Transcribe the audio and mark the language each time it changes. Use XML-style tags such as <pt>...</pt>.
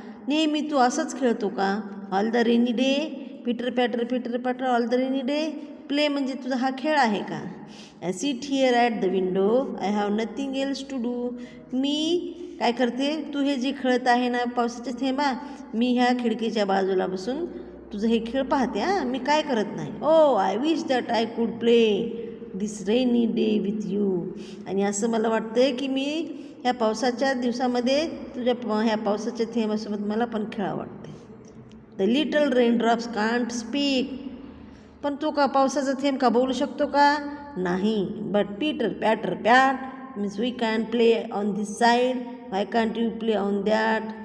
<mr>नेहमी तू असंच खेळतो का?</mr> <en>all the rainy day, Peter Patter all the rainy day, play</en> <mr>म्हणजे तुझा हा खेळ आहे का?</mr> <en>I sit here at the window, I have nothing else to do.</en> <mr>मी काय करते, तू हे जे खेळत आहे ना पावसाच्या थेंबा, मी ह्या खिडकीच्या बाजूला बसून तुझं हे खेळ पाहते. मी काय करत नाही.</mr> <en>Oh I wish that I could play this rainy day with you.</en> <mr>आणि असं मला वाटतं की मी ह्या पावसाच्या दिवसामध्ये तुझ्या ह्या पावसाच्या थेंबासोबत मला पण खेळावं वाटते.</mr> <en>the little raindrops can't speak,</en> <mr>पण तो का पावसाचा थेंब का बोलू शकतो का? नाही.</mr> <en>But Peter Patter pat means we can play on this side, why can't you play on that.</en>